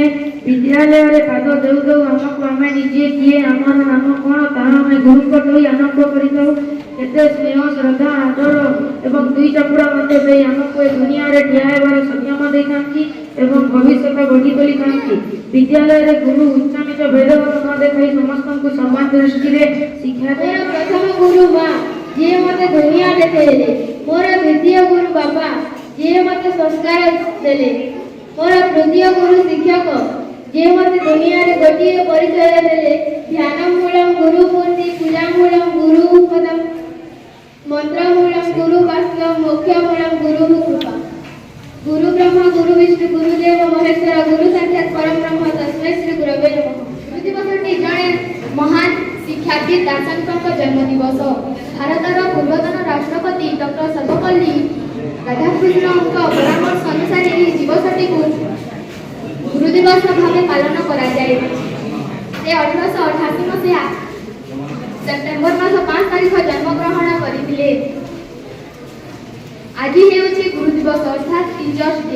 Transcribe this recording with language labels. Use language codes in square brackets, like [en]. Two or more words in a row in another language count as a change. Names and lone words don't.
[or] ବିଦ୍ୟାଳୟରେ ପାଦ ଦେଉ ଦେଉ ଆମକୁ ଆମେ ନିଜେ କିଏ ଆମର ନାମ କ'ଣ ତାହା ଆମେ ଗୁରୁଙ୍କଠୁ ହିଁ ଆରମ୍ଭ କରିଥାଉ। କେତେ ସ୍ନେହ ଶ୍ରଦ୍ଧା ଆଦର ଏବଂ 2 ଚାପୁଡ଼ା ମଧ୍ୟ ଦେଇ ଆମକୁ ଏ ଦୁନିଆରେ ଠିଆ ହେବାର ସକ୍ଷମ ଦେଇଥାନ୍ତି ଏବଂ ଭବିଷ୍ୟତ ଗଢ଼ି ତୋଳିଥାନ୍ତି। ବିଦ୍ୟାଳୟରେ ଗୁରୁ ଉଚ୍ଚ ନିଚ ଭେଦଭାବ ନ ଦେଖାଇ ସମସ୍ତଙ୍କୁ ସମାନ ଦୃଷ୍ଟିରେ ଶିକ୍ଷା ଦିଏ। ପ୍ରଥମ ଗୁରୁ ମାଁ ଯେ ମତେ ଦୁନିଆ ଦେଖେଇଲେ। ମୋର ଦ୍ୱିତୀୟ ଗୁରୁ ବାବା ଯେ ମତେ ସଂସ୍କାର ଦେଲେ। ମୋର ତୃତୀୟ ଗୁରୁ ଶିକ୍ଷକ ଯେ ମତେ ଦୁନିଆ ରେ ଗୋଟିଏ ପରିଚୟ ଦେଲେ। [sa] ध्यान मूलम गुरु मूर्ति पूजा मूलम गुरु पदम मंत्र मूलम गुरु वाक्य मोक्ष मूलम गुरु कृपा। गुरु ब्रह्मा गुरु विष्णु गुरुदेव महेश्वर गुरु साक्षात परब्रह्म तस्मै श्री गुरवे नमः। [or] ଗୁରୁ ଦିବସଟି ଜଣେ ମହାନ ଶିକ୍ଷାବିତ୍ ଦାର୍ଶନିକଙ୍କ ଜନ୍ମ ଦିବସ। ଭାରତର ପୂର୍ବତନ ରାଷ୍ଟ୍ରପତି ଡକ୍ଟର ସର୍ବପଲ୍ଲୀ ରାଧାକୃଷ୍ଣନଙ୍କ ପରାମର୍ଶ ଅନୁସାର ଏହି ଦିବସଟିକୁ ଗୁରୁ ଦିବସ ଦିବସ ଭାବେ ପାଳନ କରାଯାଏ। ସେ 1888 ମସିହା ସେପ୍ଟେମ୍ବର ମାସ 5 ତାରିଖ ଜନ୍ମଗ୍ରହଣ କରିଥିଲେ। ଆଜି ହେଉଛି ଗୁରୁ ଦିବସ ଅର୍ଥାତ୍ [en] Teachers Day.